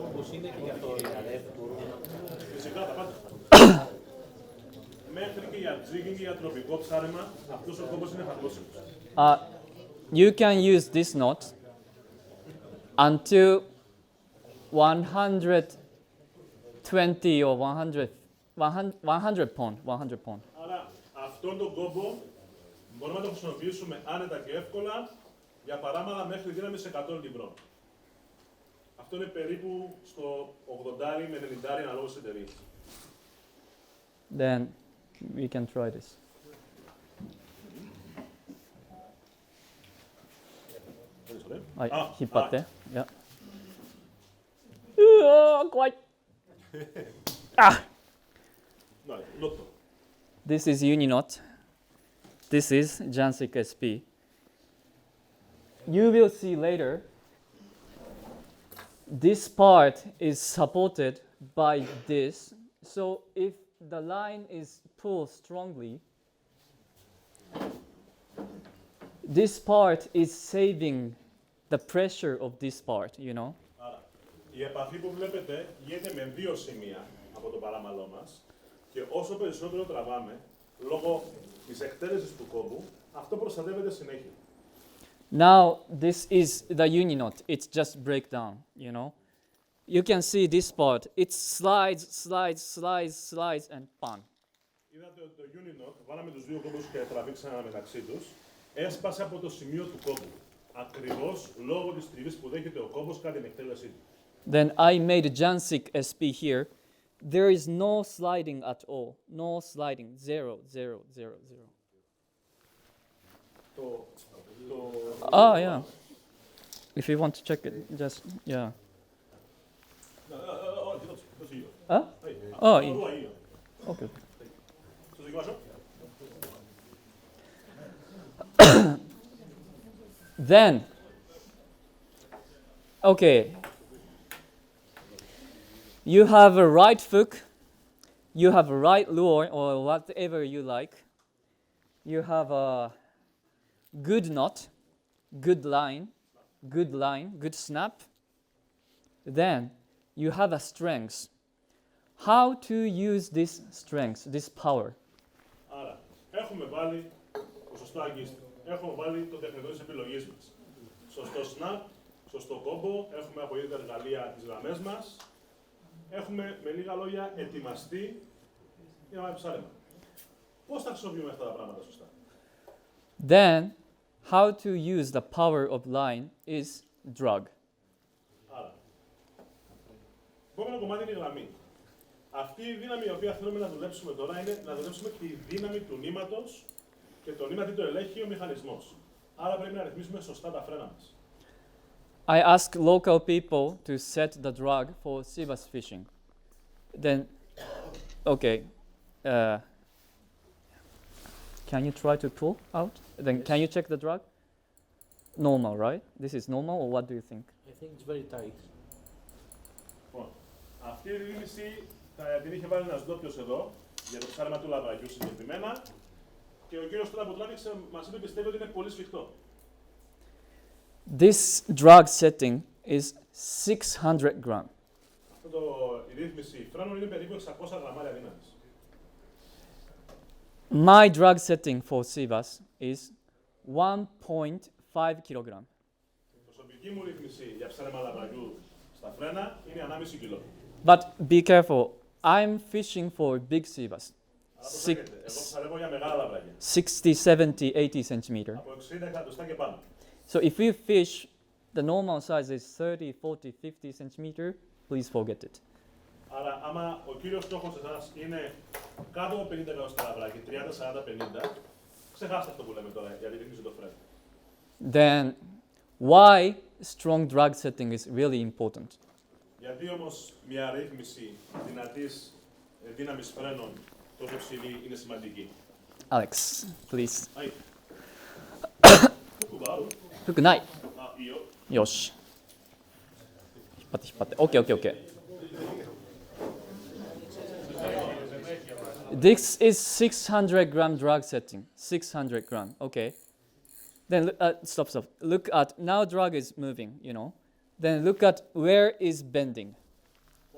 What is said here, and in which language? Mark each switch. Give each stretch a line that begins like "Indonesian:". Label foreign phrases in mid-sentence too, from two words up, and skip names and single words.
Greek: όπως είναι και για το ΙΑΡΕΦ μπορούμε να... Φυσικά τα πάντα. Μέχρι και για jigging και για τροπικό ψάρεμα, αυτός ο κόμπος είναι εφαρμόσιμος.
English: You can use this knot until 120 or 100 pound.
Greek: Άρα αυτόν τον κόμπο μπορούμε να το χρησιμοποιήσουμε άνετα και εύκολα για παράμαλα μέχρι δύναμη σε 100 λιμπρών. Αυτό είναι περίπου στο 80 με 90 αναλόγως της εταιρείας.
English: Then we can try this.
Japanese: 引っ張って。Yeah. 怖い。
Greek: Ναι, νότο.
English: This is uni knot. This is Jansik SP. You will see later. This part is supported by this. So if the line is pulled strongly, this part is saving the pressure of this part, you know.
Greek: Άρα, η επαφή που βλέπετε γίνεται με δύο σημεία από το παράμαλό μας και όσο περισσότερο τραβάμε, λόγω της εκτέλεσης του κόμπου, αυτό προστατεύεται συνέχεια.
English: Now this is the uni knot. It's just breakdown, you know. You can see this part. It slides, and bam.
Greek: Είδατε ότι το
English: uni knot,
Greek: βάλαμε τους δύο κόμπους και τραβήξαμε μεταξύ τους, έσπασε από το σημείο του κόμπου. Ακριβώς λόγω της τριβής που δέχεται ο κόμπος κατά την εκτέλεσή του.
English: Then I made a Jansik SP here. There is no sliding at all. No sliding. Zero. Oh, yeah. If you want to check it, just, yeah. Huh? Oh, okay.
Greek: Σας δοκιμάσω.
English: Then, okay. You have a right hook, you have a right lure, or whatever you like. You have a good knot, good line, good snap. Then you have a strength. How to use this strength, this power?
Greek: Άρα, έχουμε βάλει το σωστό αγγίστη. Έχουμε βάλει το τεχνητό της επιλογής μας. Σωστό snap, σωστό κόμπο, έχουμε από τα εργαλεία τις γραμμές μας. Έχουμε με λίγα λόγια ετοιμαστεί για να βάλει ψάρεμα. Πώς θα χρησιμοποιούμε αυτά τα πράγματα σωστά?
English: Then, how to use the power of line is drag.
Greek: Άρα, επόμενο κομμάτι είναι η γραμμή. Αυτή η δύναμη η οποία θέλουμε να δουλέψουμε τώρα είναι να δουλέψουμε τη δύναμη του νήματος και το νήμα τι το ελέγχει ο μηχανισμός. Άρα πρέπει να ρυθμίσουμε σωστά τα φρένα μας.
English: I ask local people to set the drag for sea bass fishing. Then, okay, can you try to pull out? Then can you check the drag? Normal, right? This is normal, or what do you think? I think it's very tight.
Greek: Λοιπόν, αυτή η ρύθμιση την είχε βάλει ένας ντόπιος εδώ, για το ψάρεμα του λαβραγιού συγκεκριμένα, και ο κύριος τώρα που τράβηξε μας είπε πιστεύει ότι είναι πολύ σφιχτό.
English: This drag setting is 600 gram.
Greek: Η ρύθμιση φρένων είναι περίπου 600 γραμμάρια δύναμης.
English: My drag setting for sea bass is 1.5 kilogram.
Greek: Η προσωπική μου ρύθμιση για ψάρεμα λαβραγιού στα φρένα είναι 1,5 κιλό.
English: But be careful, I'm fishing for big sea bass.
Greek: Εγώ ψαρεύω για μεγάλα λαβράγια.
English: 60, 70, 80 centimeter.
Greek: Από 60 εκατοστά και πάνω.
English: So if you fish, the normal size is 30, 40, 50 centimeter, please forget it.
Greek: Άρα, άμα ο κύριος στόχος εσάς είναι κάτω από 50 εκατοστά λαβράγια, 30, 40, 50, ξεχάστε αυτό που λέμε τώρα, γιατί ρυθμίζει το φρένο.
English: Then why strong drag setting is really important?
Greek: Γιατί όμως μια ρύθμιση δυνατής δύναμης φρένων τόσο ψηλή είναι σημαντική?
English: Alex, please.
Greek: Αι. Κουμπάρου.
Japanese: Hook ない. Io. よし。引っ張って引っ張って。
English: OK, OK, OK. This is 600 gram drag setting. 600 gram. Okay. Then stop. Look at now drag is moving, you know. Then look at where is bending.